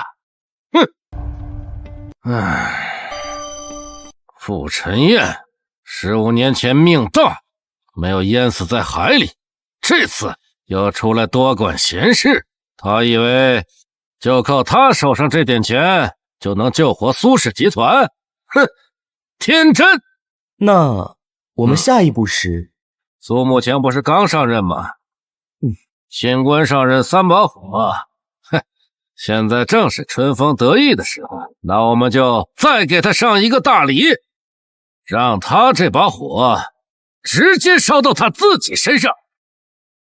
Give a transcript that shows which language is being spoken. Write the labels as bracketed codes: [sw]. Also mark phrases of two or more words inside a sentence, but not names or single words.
[zh] 哼，唉，傅晨燕15年前命大，沒有淹死在海裡，這次又出來多管閒事，他以為就靠他手上這點錢就能救活蘇氏集團。哼，天真。那我們下一步是？蘇慕晴不是剛上任嗎？新官上任三把火，哼，現在正是春風得意的時候，那我們就再給他上一個大禮，讓他這把火直接燒到他自己身上。